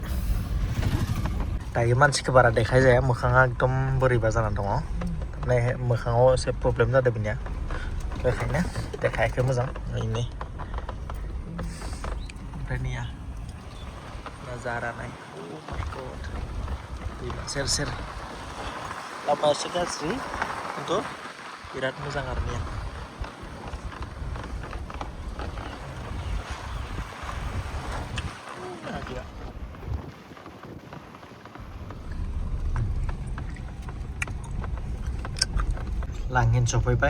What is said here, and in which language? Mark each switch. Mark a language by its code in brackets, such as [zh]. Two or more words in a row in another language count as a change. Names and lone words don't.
[brx] दायो मानसिखौ बारा देखाय जाया, मोखाङा एकदम बोरैबा जाना दङ। माने मोखाङाव एसे प्रब्लेम जादों बिनिया, बेखायनो देखायाखै मोजां। इनि ओमफ्राय निया नजारा नाय, [en] oh my god, [brx] दैमा सेर सेर लामा एसे गाज्रि खिन्थु बिराद मोजां आरो निया। लांहिन सफैबाय।